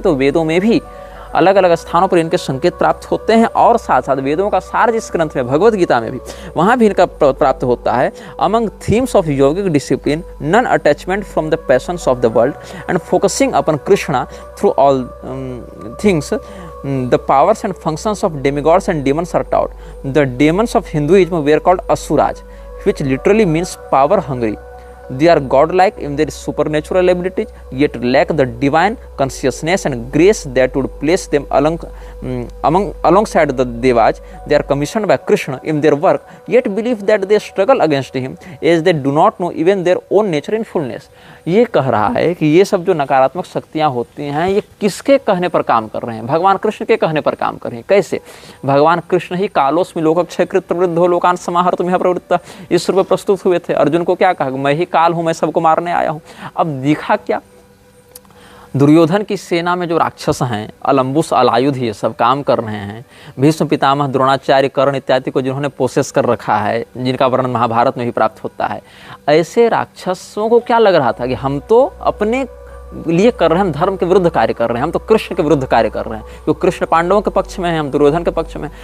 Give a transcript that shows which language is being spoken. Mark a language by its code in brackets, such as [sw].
[hi] तो वेदों में भी अलग अलग स्थानों पर इनके संकेत प्राप्त होते हैं, और साथ साथ वेदों का सार जिस ग्रंथ में, भगवद गीता में भी, वहाँ भी इनका प्राप्त होता है। [en] Among themes of yogic discipline, non attachment from the passions of the world and focusing upon Krishna through all things, the powers and functions of demigods and demons are taught. The demons of Hinduism were called Asuras, which literally means power hungry. They are godlike in their supernatural abilities, yet lack the divine consciousness and grace that would place them alongside the Devas. They are commissioned by Krishna in their work, yet believe that they struggle against him, as they do not know even their own nature in fullness. [hi] ये कह रहा है कि ये सब जो नकारात्मक शक्तियाँ होती हैं, ये किसके कहने पर काम कर रहे हैं? भगवान कृष्ण के कहने पर काम कर रहे हैं। कैसे? भगवान कृष्ण ही [sa] कालोस्मि लोकक्षयकृत प्रवृद्धो लोकान समाहर्तुम् इह प्रवृत्तः [hi] इस रूप में प्रस्तुत हुए थे। अर्जुन को क्या कहा? मैं ही काल हूँ, मैं सबको मारने आया हूँ। अब दिखा क्या? दुर्योधन की सेना में जो राक्षस हैं, अलम्बुस अलायुध ये सब काम कर रहे हैं, भीष्म पितामह द्रोणाचार्य कर्ण इत्यादि को जिन्होंने पोसेस कर रखा है, जिनका वर्णन महाभारत में भी प्राप्त होता है, ऐसे राक्षसों को क्या लग रहा था कि हम तो अपने लिए कर रहे हैं, हम धर्म के विरुद्ध कार्य कर रहे हैं, हम तो कृष्ण के विरुद्ध कार्य कर रहे हैं, क्योंकि कृष्ण पांडवों के पक्ष में है, हम दुर्योधन के पक्ष में।